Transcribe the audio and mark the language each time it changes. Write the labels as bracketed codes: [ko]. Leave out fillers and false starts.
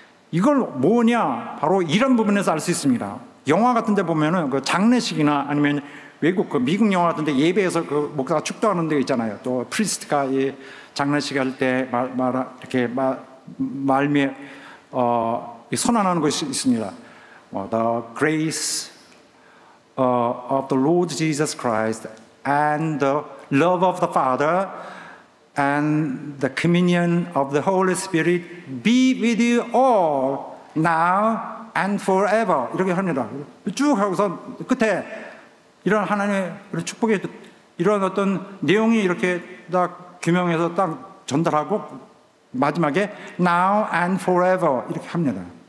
[ko] 이걸 뭐냐? 바로 이런 부분에서 알 수 있습니다. 영화 같은 데 보면은 그 장례식이나 아니면 외국 그 미국 영화 같은 데 예배에서 그 목사가 축도하는 데 있잖아요. 또 프리스트가 이 장례식 할 때 이렇게 말미에 선언하는 것이 있습니다. [en] The grace of the Lord Jesus Christ and the love of the Father and the communion of the Holy Spirit be with you all now and forever. [ko] 이렇게 합니다. 쭉 하고서 끝에 이런 하나님의 축복의 이런 어떤 내용이 이렇게 딱 규명해서 딱 전달하고 마지막에 [en] now and forever [ko] 이렇게 합니다.